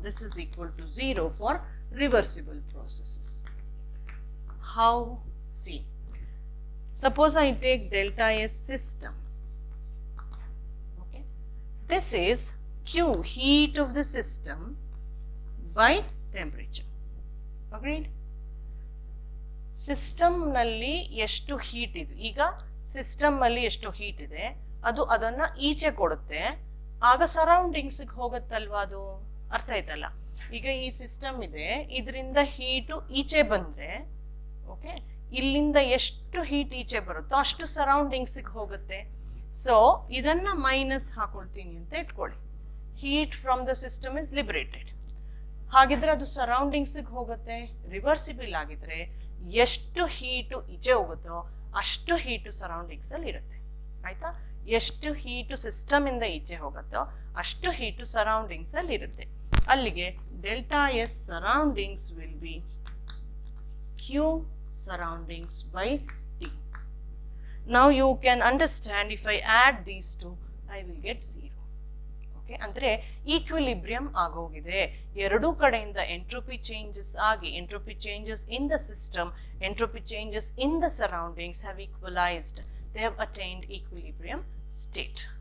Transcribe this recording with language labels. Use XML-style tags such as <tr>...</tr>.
<en>This is equal to 0 for reversible processes. How? See, suppose I take delta S system. Okay, this is Q, heat of the system, by temperature. Agreed?</en> <kn>ಸಿಸ್ಟಮ್ನಲ್ಲಿ ಎಷ್ಟು heat ಇದೆ, ಈಗ system ಅಲ್ಲಿ ಎಷ್ಟು heat ಇದೆ ಅದು ಅದನ್ನ ಈಚೆ ಕೊಡುತ್ತೆ, ಆಗ ಸರೌಂಡಿಂಗ್ಸ್ಗೆ ಹೋಗುತ್ತಲ್ವಾ ಅದು. ಅರ್ಥ ಆಯ್ತಲ್ಲ? ಈಗ ಈ ಸಿಸ್ಟಮ್ ಇದೆ, ಇದರಿಂದ ಹೀಟು ಈಚೆ ಬಂದ್ರೆ ಓಕೆ, ಇಲ್ಲಿಂದ ಎಷ್ಟು ಹೀಟ್ ಈಚೆ ಬರುತ್ತೋ ಅಷ್ಟು ಸರೌಂಡಿಂಗ್ಸ್ಗೆ ಹೋಗುತ್ತೆ. ಸೊ ಇದನ್ನ ಮೈನಸ್ ಹಾಕೊಳ್ತೀನಿ ಅಂತ ಇಟ್ಕೊಳ್ಳಿ.</kn> <en>Heat from the system is liberated.</en> <kn>ಹಾಗಿದ್ರೆ ಅದು ಸರೌಂಡಿಂಗ್ಸ್ಗೆ ಹೋಗುತ್ತೆ. ರಿವರ್ಸಿಬಲ್ ಆಗಿದ್ರೆ ಎಷ್ಟು ಹೀಟು ಈಚೆ ಹೋಗುತ್ತೋ ಅಷ್ಟು ಹೀಟು ಸರೌಂಡಿಂಗ್ಸ್ ಅಲ್ಲಿ ಇರುತ್ತೆ. ಆಯ್ತಾ? ಎಷ್ಟು ಹೀಟು ಸಿಸ್ಟಮ್ ಇಂದ ಈಚೆ ಹೋಗುತ್ತೋ ಅಷ್ಟು ಹೀಟು ಸರೌಂಡಿಂಗ್ಸ್ ಅಲ್ಲಿ ಇರುತ್ತೆ.</kn> <en>ಅಲ್ಲಿಗೆ delta S surroundings will be Q surroundings by T. Now you can understand, if I add these two, I will get 0. Okay,</en> <kn>ಅಂದ್ರೆ ಈಕ್ವಿಲಿಬ್ರಿಯಂ ಆಗೋಗಿದೆ. ಎರಡೂ ಕಡೆಯಿಂದ ಎಂಟ್ರೋಪಿ ಚೇಂಜಸ್ ಆಗಿ,</kn> <en>Entropy changes in the system, entropy changes in the surroundings have equalized. They have attained equilibrium state.</en>